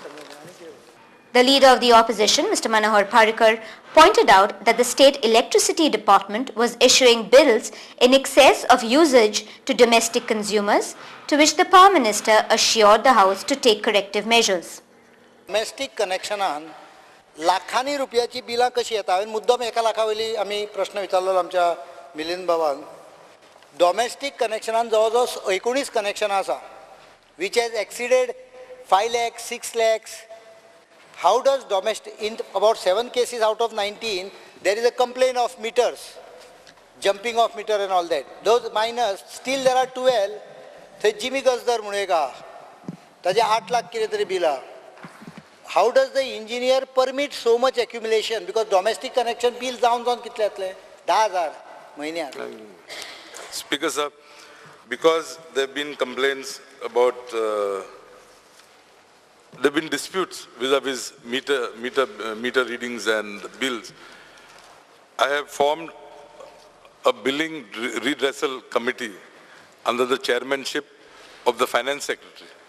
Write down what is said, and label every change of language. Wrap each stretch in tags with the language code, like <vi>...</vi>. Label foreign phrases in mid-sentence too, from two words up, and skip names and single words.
<en>The leader of the opposition, Mr. Manohar Parrikar, pointed out that the state electricity department was issuing bills in excess of usage to domestic consumers, to which the Power Minister assured the House to take corrective measures. Domestic connectionan</en> <kok>लाखांनी रुपयाची बिलां कशी येता. हांवें मुद्दम 1 लाखावयली आमी प्रश्न विचारलो आमच्या मिलिंद बाबान.</kok> <en>domestic connection</en> <kok>जवळजवळ 19 कनेक्शनां आसा</kok> <en>which has exceeded 5 lakhs, 6 lakhs. How does domestic, in about 7 cases out of 19, there is a complaint of meters, jumping of meter and all that. Those minors, still there are 12.</en> <kok>थंय जिमी गजदर म्हणून एक आहा, ताजे 8 लाख कितें तरी बिल आहा.</kok> <en>How does the engineer permit so much accumulation? Because domestic connection bill</en> <kok>जाऊन कितले येतले? 10,000 म्हयन्याक.</kok> <en>Speaker sir, because there have been complaints about, there have been disputes vis-a-vis meter readings and bills, I have formed a billing redressal committee under the chairmanship of the Finance Secretary.</en>